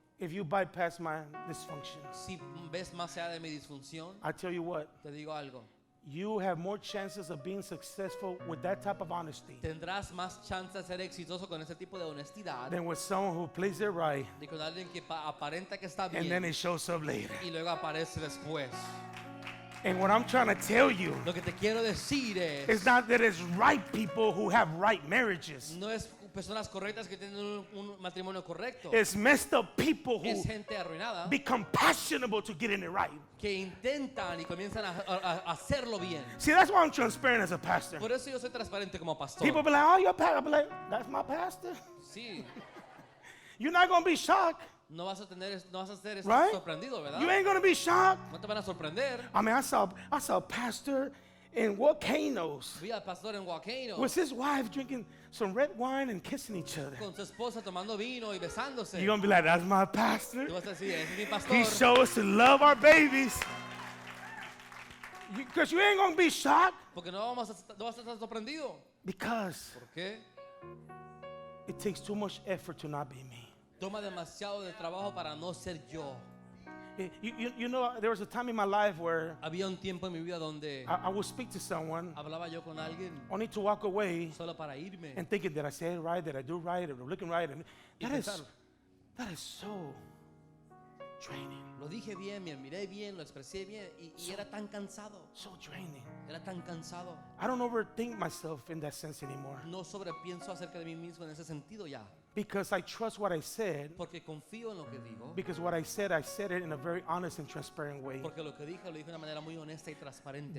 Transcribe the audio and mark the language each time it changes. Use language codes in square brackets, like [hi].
[en] if you bypass my dysfunctions? [es] Si ves más allá de mi disfunción, [en] I tell you what, [es] te digo algo. [en] you have more chances of being successful with that type of honesty [es] Tendrás más chance de ser exitoso con ese tipo de honestidad [en] than with someone who plays it right [es] de con alguien que aparenta que está [en] and then [es] bien [en] it shows up later. [es] y luego aparece después. [en] And what I'm trying to tell you [es] Lo que te quiero decir [en] is [es] es, [en] not that it's right people who have right marriages. [es] no es personas correctas que tienen un matrimonio correcto. [en] It's messed up people who [es] Es gente arruinada [en] become passionable to getting it right. [es] que intentan y comienzan a hacerlo bien. [en] See, that's why I'm transparent as a pastor. [es] Por eso yo soy transparente como pastor. [en] People be like, oh, you're pastor. I'll be like, that's my pastor. [es] Sí, [en] You're not going to be shocked, [es] no vas a ser [en] right? [es] sorprendido, ¿verdad? [en] You ain't going to be shocked. [es] No te van a sorprender. [en] I mean, I saw a pastor in volcanoes [es] Vi al pastor en Volcano [en] with his wife drinking some red wine and kissing each other. [es] con su esposa tomando vino y besándose. [en] You're going to be like, that's my pastor. [es] Tú vas a decir, ese es mi [en] He [es] pastor. [en] showed us to love our babies. Because you ain't going to be shocked [es] Porque no vas a estar sorprendido. [en] because [es] ¿Por qué? [en] it takes too much effort to not be me. [es] Toma demasiado de trabajo para no ser yo. [en] You know, there was a time in my life where [es] Había un tiempo en mi vida donde [en] I would speak to someone [es] hablaba yo con alguien [en] only to walk away [es] solo para irme [en] and thinking, did I say it right? Did I do right? Am I looking right? And [es] y [en] that is [es] pensar, [en] so draining. [es] Lo dije bien, me miré bien, lo expresé bien y era tan cansado. [en] So draining. [es] Era tan cansado. [en] I don't overthink myself in that sense anymore. [es] No sobrepienso acerca de mí mismo en ese sentido ya. [en] Because I trust what I said. [es] Porque confío en lo que digo. [en] Because what I said it in a very honest and transparent way. [es] Porque lo que dije lo dije de una manera muy honesta y transparente.